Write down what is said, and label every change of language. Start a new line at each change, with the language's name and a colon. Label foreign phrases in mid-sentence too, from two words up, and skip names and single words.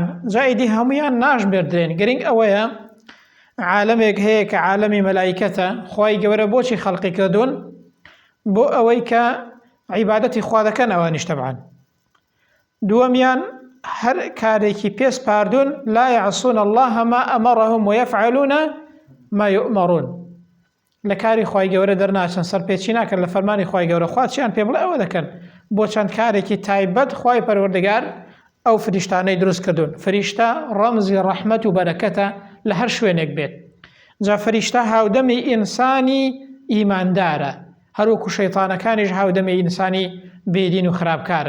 Central Kurdish: جا ئیدی هەموویان ناژمێردرێن، گرنگ ئەوەیە عالمێک هەیە کە عالمی مەلائیکەتە، خۆی گەورە بۆچی خەڵقی کردوون؟ بۆ ئەوەی کە عیبادەتی خوا دەکەن ئەوانیش تەبعاً. دووەمیان هەر کارێکی پێس پاردوون،
Arabic: لا يعصون الله ما أمرهم ويفعلون ما يؤمرون،
Central Kurdish: لە کاری خۆی گەورە دەرناچن، سەرپێچی ناکەن لە فەرمانی خۆی گەورە، خوا چیان پێ بڵێ ئەوە دەکەن. بۆ چەند کارێکی تایبەت خۆی پەروەردگار ئەو فریشتانەی دروست کردوون. فریشتە ڕەمزی ڕەحمەت و بەرەکەتە لە هەر شوێنێک بێت. جا فریشتە هاودەمی ئینسانی ئیماندارە، هەروەکو شەیتانەکانیش هاودەمی ئینسانی بێدین و خراپکارن.